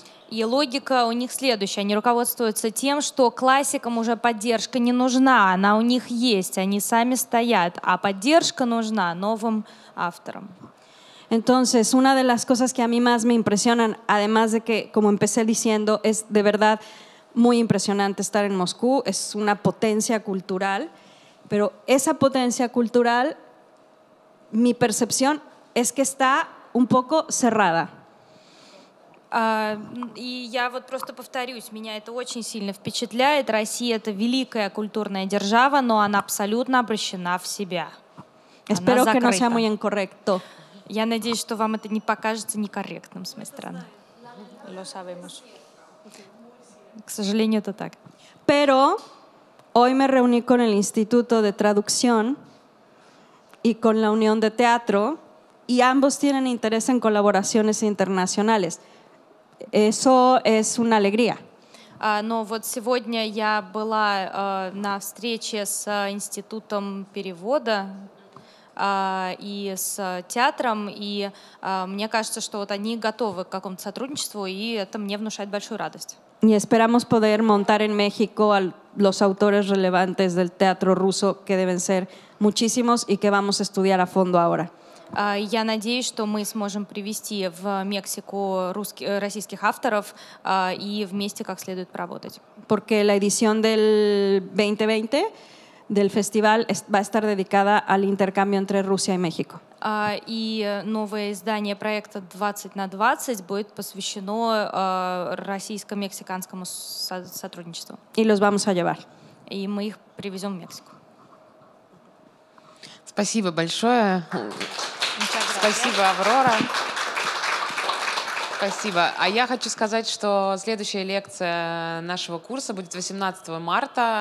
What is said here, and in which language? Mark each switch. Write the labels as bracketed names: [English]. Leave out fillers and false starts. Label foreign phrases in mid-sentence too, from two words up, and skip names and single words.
[Russian] И логика у них следующая. Они руководствуются тем, что классикам уже поддержка не нужна, она у них есть, они сами стоят, а поддержка нужна новым авторам. [Spanish] Entonces, una de las cosas que a mí más me impresionan, además de que, como empecé diciendo, es de verdad muy impresionante estar en Moscú, es una potencia cultural, pero esa potencia cultural, mi percepción es que está un poco cerrada. [Russian] И я вот просто повторюсь, меня это очень сильно впечатляет. Россия — это великая культурная держава, но она абсолютно обращена в себя. [Spanish] Espero que no sea muy incorrecto. [Russian] Я надеюсь, что вам это не покажется некорректным с моей стороны. [Spanish] Lo sabemos. [Russian] К сожалению, это так. [Spanish] Pero hoy me reuní con el Instituto de Traducción y con la Unión de Teatro y ambos tienen interés en colaboraciones internacionales. Eso es una alegría. [Russian] Но вот сегодня я была на встрече с Институтом перевода и с театром, и мне кажется, что вот они готовы к какому-то сотрудничеству, и это мне внушает большую радость. [Spanish] Y esperamos poder montar en México a los autores relevantes del teatro ruso, que deben ser muchísimos y que vamos a estudiar a fondo ahora. [Russian] Я надеюсь, что мы сможем привести в Мексику российских авторов и вместе как следует поработать. [Spanish] Porque la edición del 2020 del festival va a estar dedicada al intercambio entre Rusia y México. [Russian] И новое издание проекта 20 на 20 будет посвящено российско-мексиканскому сотрудничеству. [Spanish] Y los vamos a llevar. [Russian] И мы их привезем в Мексику. Спасибо большое. Спасибо, Аврора. Спасибо. А я хочу сказать, что следующая лекция нашего курса будет 18 марта.